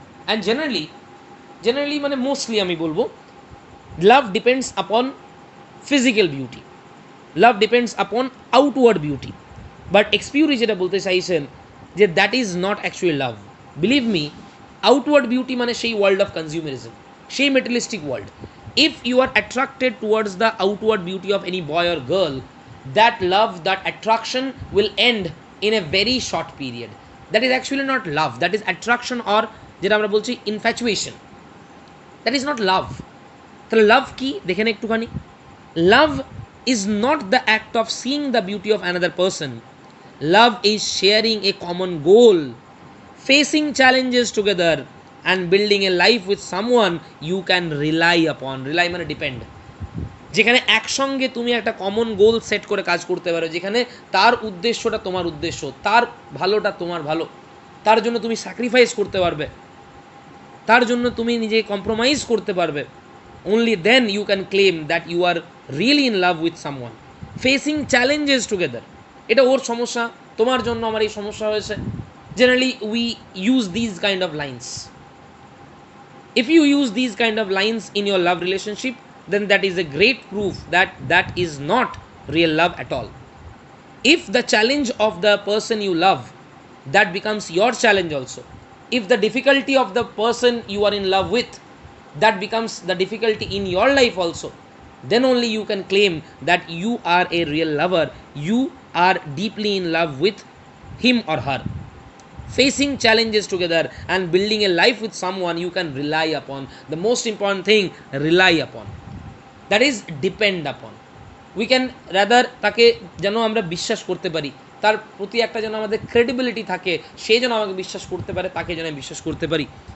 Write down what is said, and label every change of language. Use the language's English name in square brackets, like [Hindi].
[Bangla] And generally মানে mostly আমি বলবো, [English] Love depends upon physical beauty, love depends upon outward beauty. [Bangla] But এক্সপিউরি যেটা বলতে চাইছেন যে [English] That is not actually love. Believe me, outward beauty মানে সেই world of consumerism, সেই materialistic world. If you are attracted towards the outward beauty of any boy or girl, that love, that attraction will end in a very short period. That is actually not love, that is attraction, or [Bangla] যেটা আমরা বলছি [English] infatuation. That is not love. [Bangla] তাহলে লাভ কি দেখেন একটুখানি। [English] Love is not the act of seeing the beauty of another person. Love is sharing a common goal, facing challenges together, and building a life with someone you can rely upon. [Bangla] Rely মানে depend, যেখানে একসঙ্গে তুমি একটা common goal set করে কাজ করতে পারো, যেখানে তার উদ্দেশ্যটা তোমার উদ্দেশ্য, তার ভালোটা তোমার ভালো, তার জন্য তুমি স্যাক্রিফাইস করতে পারবে, তার জন্য তুমি নিজে কম্প্রোমাইজ করতে পারবে। [English] only then you can claim that you are really in love with someone. Facing challenges together, [Bangla] এটা ওর সমস্যা, তোমার জন্য আমার এই সমস্যা হয়েছে। [English] Generally we use these kind of lines. If you use these kind of lines in your love relationship, then that is a great proof that that is not real love at all. If the challenge of the person you love, that becomes your challenge also. If the difficulty of the person you are in love with, that becomes the difficulty in your life also, then only you can claim that you are a real lover, you are deeply in love with him or her. Facing challenges together and building a life with someone you can rely upon. The most important thing, rely upon, that is depend upon. We can rather [Bangla] তাকে যেন আমরা বিশ্বাস করতে পারি, তার প্রতি একটা যেন আমাদের ক্রেডিবিলিটি থাকে, সে যেন আমাকে বিশ্বাস করতে পারে, তাকে যেন বিশ্বাস করতে পারি।